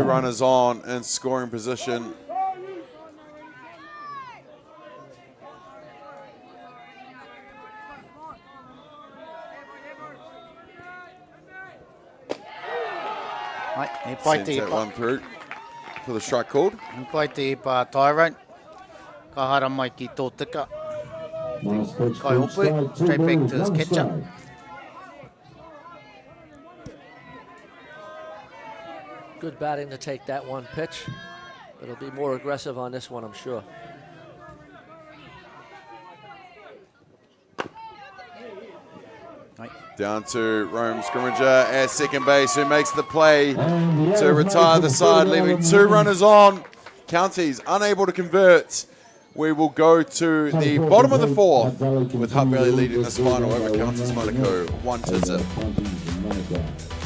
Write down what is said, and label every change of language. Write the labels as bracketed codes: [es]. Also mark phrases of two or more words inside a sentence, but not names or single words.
[en] runners on in scoring position. Right, he Sends that one through for the strike called. [mi] He pai te pa Tyrone. Ka hara mai ki tō tika. Kai hopu, [en] straight back to his catcher. Good batting to take that one pitch. It'll be more aggressive on this one, I'm sure. Down to Rome Scrimmager at second base, who makes the play to retire the side, leaving 2 runners on. Counties unable to convert. We will go to the bottom of the fourth with Hutt Valley leading this final over Counties Manukau 1-0.